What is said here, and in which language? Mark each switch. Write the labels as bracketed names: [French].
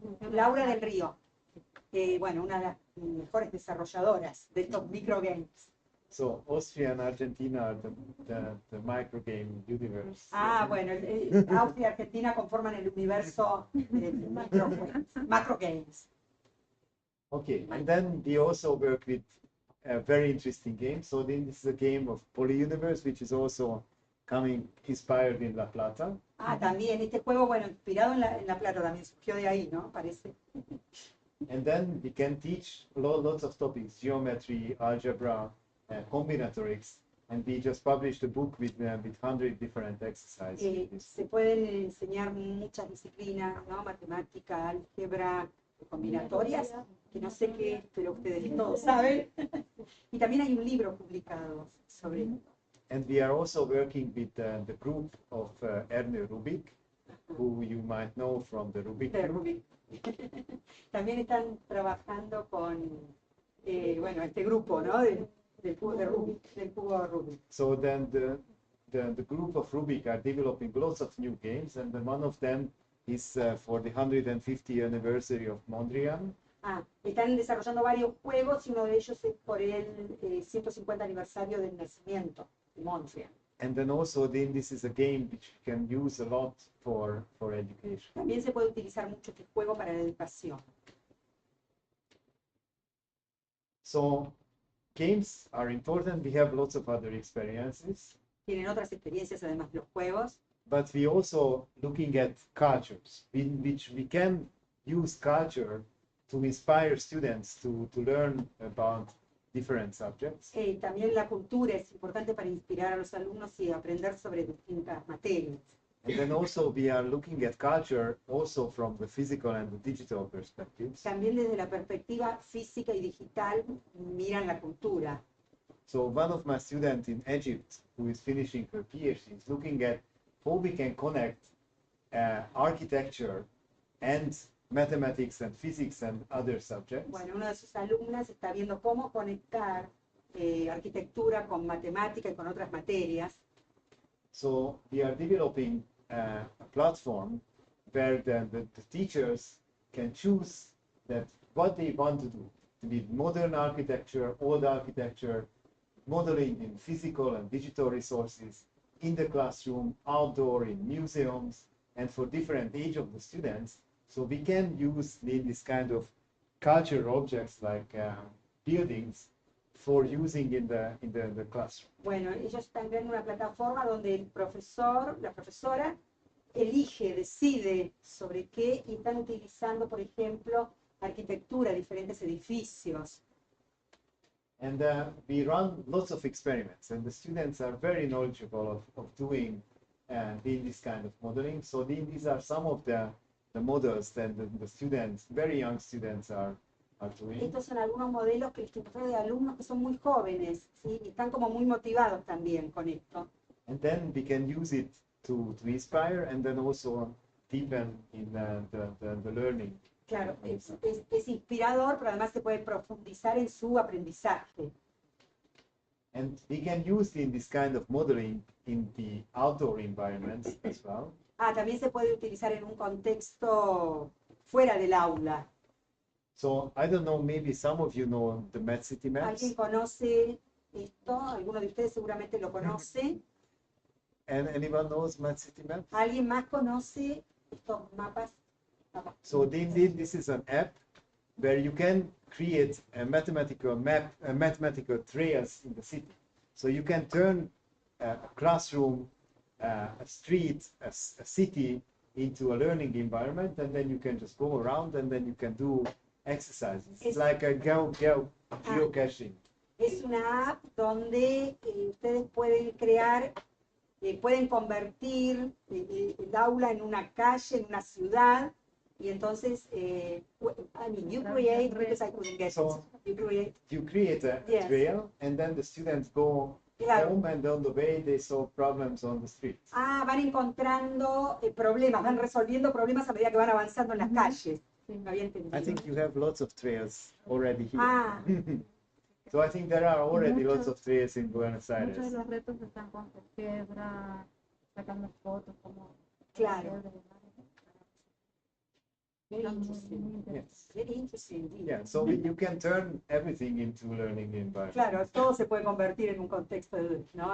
[Spanish] Laura del Río. Bueno, una de las mejores desarrolladoras de estos microgames. [English] So Austria and Argentina are the microgame universe. [Spanish] Bueno, Austria y Argentina conforman el universo de macrogames. [English] Okay, and then we also work with a very interesting game. So this is a game of Polyuniverse, which is also inspired in La Plata. [Spanish] También este juego, bueno, inspirado en La Plata, también surgió de ahí, ¿no? Parece. [English] And then we can teach lots of topics: geometry, algebra, combinatorics, and we just published a book with 100 different exercises. [Spanish] Se pueden enseñar muchas disciplinas, ¿no? Matemática, álgebra, combinatorias, que no sé qué es, pero ustedes todos saben. Y también hay un libro publicado sobre esto. [English] And we are also working with the group of Erne Rubik, who you might know from the Rubik Group. [Spanish] También están trabajando con este grupo, ¿no? Del cubo de Rubik, del cubo Rubik. [English] So then the group of Rubik are developing lots of new games, and then one of them is for the 150th anniversary of Mondrian. [Spanish] Están desarrollando varios juegos y uno de ellos es por el 150 aniversario del nacimiento de Mondrian. [English] And then also this is a game which you can use a lot for education. [Spanish] También se puede utilizar mucho este juego para la educación. [English] So games are important. We have lots of other experiences, [Spanish] Tienen otras experiencias además de los juegos, [English] but we also looking at cultures in which we can use culture to inspire students to learn about different subjects. [Spanish] También la cultura es importante para inspirar a los alumnos y aprender sobre distintas materias. [English] And then also we are looking at culture also from the physical and the digital perspectives. [Spanish] También desde la perspectiva física y digital miran la cultura. [English] So one of my students in Egypt who is finishing her PhD is looking at how we can connect architecture and mathematics and physics and other subjects. [Spanish] Bueno, una de sus alumnas está viendo cómo conectar arquitectura con matemática y con otras materias. [English] So we are developing a platform where the teachers can choose that what they want to do. To be modern architecture, old architecture, modeling in physical and digital resources, in the classroom, outdoor, in museums, and for different age of the students. So we can use this kind of cultural objects like buildings for using in the classroom. [Spanish] Bueno, ellos están creando una plataforma donde el profesor, la profesora, elige, decide sobre qué y están utilizando, por ejemplo, arquitectura, diferentes edificios. [English] And we run lots of experiments, and the students are very knowledgeable of doing this kind of modeling. So these are some of the models that the students, very young students, are doing. [Spanish] Estos son algunos modelos que les trae de alumnos que son muy jóvenes, ¿sí? Y están como muy motivados también con esto. [English] And then we can use it to inspire and then also deepen in the learning. [Spanish] Claro, es inspirador, pero además se puede profundizar en su aprendizaje. [English] And we can use this kind of modeling in the outdoor environments as well. [Spanish] También se puede utilizar en un contexto fuera del aula. [English] So I don't know, maybe some of you know the Med City maps. [Spanish] ¿Alguien conoce esto? ¿Alguno de ustedes seguramente lo conoce? [English] And anyone knows Med City maps? [Spanish] ¿Alguien más conoce estos mapas? [English] So this is an app where you can create a mathematical map, mathematical trails in the city. So you can turn a classroom, a street, a city into a learning environment, and then you can just go around and then you can do exercises. It's like a geocaching. [Spanish] Es una app donde ustedes pueden crear, pueden convertir el aula en una calle, en una ciudad. Y entonces, [English] I mean, you create, because I couldn't get So it. You create a Yes. trail, and then the students go [Spanish] Claro. [English] home, and on the way they solve problems on the street. [Spanish] Van encontrando problemas, van resolviendo problemas a medida que van avanzando en las calles. No había entendido. [English] I think you have lots of trails already here. Ah, So I think there are already [Spanish] Muchos- [English] lots of trails in Buenos [Spanish] Muchos de [English] Aires. [Spanish] los retos están con piedra, sacando fotos, como... Claro. [English] very [Spanish] Están muy [English] interesting. [Spanish] interesantes. [English] Yes. Very interesting indeed. Yeah. So you can turn everything into learning environment. [Spanish] Claro, todo se puede convertir en un contexto, ¿no?